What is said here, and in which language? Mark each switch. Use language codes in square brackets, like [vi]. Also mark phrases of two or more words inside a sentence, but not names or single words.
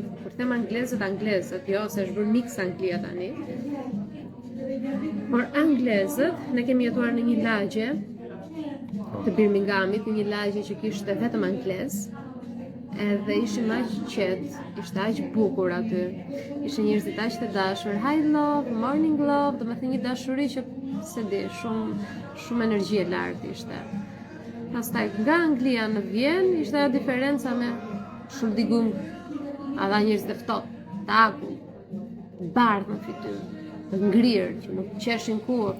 [sq] Kur them anglezët, jo se është bërë mix Anglia tani. Por anglezët, ne kemi jetuar në një lagje të Birminghamit, një lagje që kishte vetëm anglez. Edhe ishim aq qetë, ishte aq bukur aty. Ishin njerëzit aq të dashur. [en] Hi love, morning love, [sq] do me thënë një dashuri që se di, shumë energji e lartë ishte. Pastaj nga Anglia në Vjenë ishte ajo diferenca me shuldigum, adha njerëz të ftohtë, të akull, të bardhë në fytyrë, të ngrirë që nuk qeshin kur.